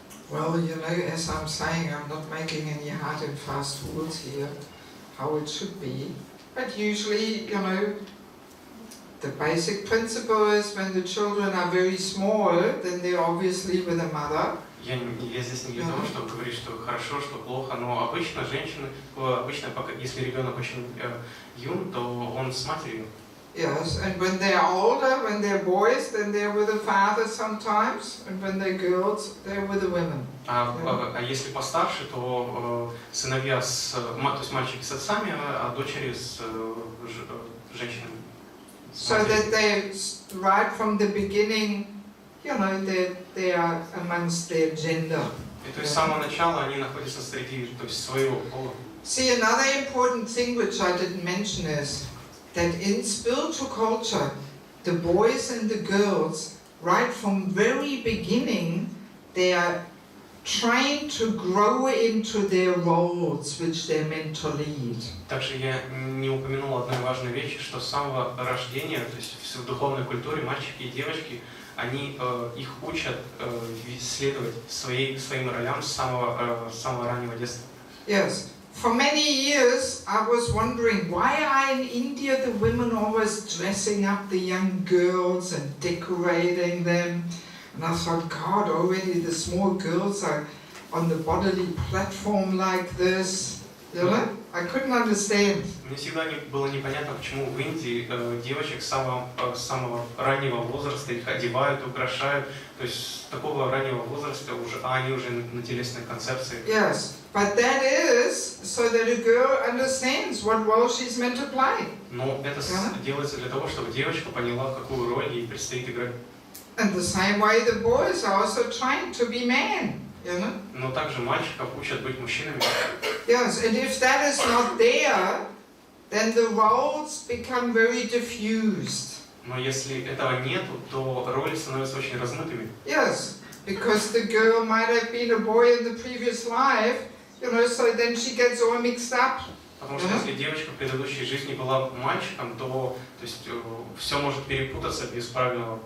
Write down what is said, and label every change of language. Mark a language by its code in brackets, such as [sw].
[en] Well, you know, as I'm saying, I'm not making any hard and fast rules here, how it should be. But usually, you know, the basic principle is when the children are very small, then they're obviously with a mother. [ru] Я здесь не для того, чтобы говорить, что хорошо, что плохо, но обычно женщины, если ребенок очень юн, то он с матерью. [en] Yes, and when they're older, when they're boys, then they're with the father sometimes, and when they're girls, they're with the women. [ru] А если постарше, то сыновья то есть мальчики с отцами, а дочери с женщинами. [en] So that they, right from the beginning, you know, they are amongst their gender. [ru] И то есть с самого начала они находятся среди, то есть своего пола. [en] See, another important thing which I didn't mention is that in spiritual culture, the boys and the girls, right from very beginning, they are trying to grow into their roles which they're meant to lead. [ru] Также я не упомянул одной важной вещи, что с самого рождения, то есть в духовной культуре мальчики и девочки, они их учат следовать своим ролям с самого раннего детства. [en] Yes. For many years, I was wondering why are in India the women always dressing up the young girls and decorating them. And I thought, God, already the small girls are on the bodily platform like this. You know? I couldn't understand. [ru] Мне всегда было непонятно, почему в Индии девочек с самого раннего возраста их одевают, украшают. То есть с такого раннего возраста они уже на телесной концепции. [en] Yes, but that is so that a girl understands what role she's meant to play. [ru] Но это делается для того, чтобы девочка поняла, какую роль ей предстоит играть. [en] And the same way the boys are also trying to be men, you know? [ru] Но также мальчиков учат быть мужчинами. [en] Yes, and if that is not there, then the roles become very diffused. [ru] Но если этого нету, то роли становятся очень размытыми. [en] Yes, because the girl might have been a boy in the previous life, you know, so then she gets all mixed up. [ru] Потому что если девочка в предыдущей жизни была мальчиком, то есть все может перепутаться без правильного.